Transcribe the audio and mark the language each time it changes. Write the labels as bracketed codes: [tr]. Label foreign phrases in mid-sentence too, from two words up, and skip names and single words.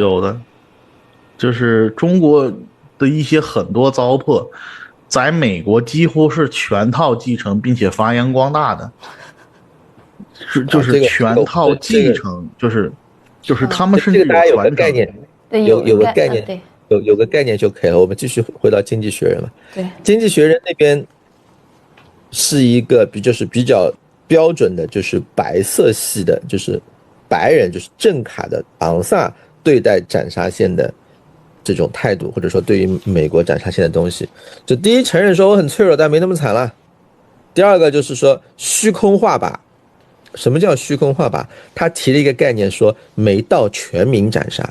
[zh] 有的，就是中國的一些很多糟粕，在美國幾乎是全套继承并且发扬光大的，就是全套继承，就是他们甚至有传承。概念，有个概念，有个概念就可以了。我们继续回到《经济学人》了。对，《 经济学人》那邊是一個就是比較標準的，就是白色系的，就是白人，就是正卡的昂薩對待斬殺線的這種態度，或者說對於美國斬殺線的東西，就第一承認說我很脆弱，但沒那麼慘了。第二個就是說虛空話吧。什麼叫虛空話吧？他提了一個概念，說沒到全民斬殺。